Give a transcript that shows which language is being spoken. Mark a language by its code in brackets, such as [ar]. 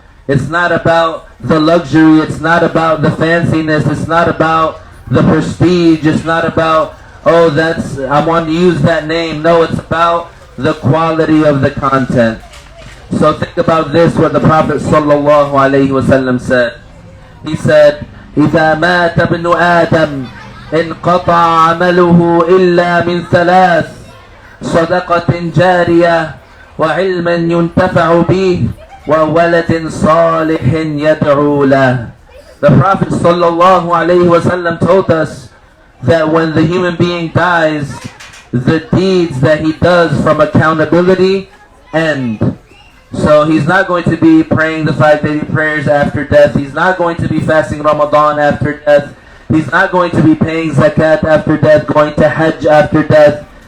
[en] It's not about the luxury, it's not about the fanciness, it's not about the prestige, it's not about, oh, that's, I want to use that name. No, it's about the quality of the content. So think about this, what the Prophet sallallahu alaihi wasallam said. He said, [ar] إِذَا مَاتَ ابْنُ آدَمْ انقطع عمله إلا من ثلاث صدقة جارية وعلم ينتفع به وولد صالح يدعو له. [en] The Prophet sallallahu alaihi wasallam told us that when the human being dies, the deeds that he does from accountability end. So he's not going to be praying the 5 daily prayers after death. He's not going to be fasting Ramadan after death. He's not going to be paying zakat after death, going to hajj after death.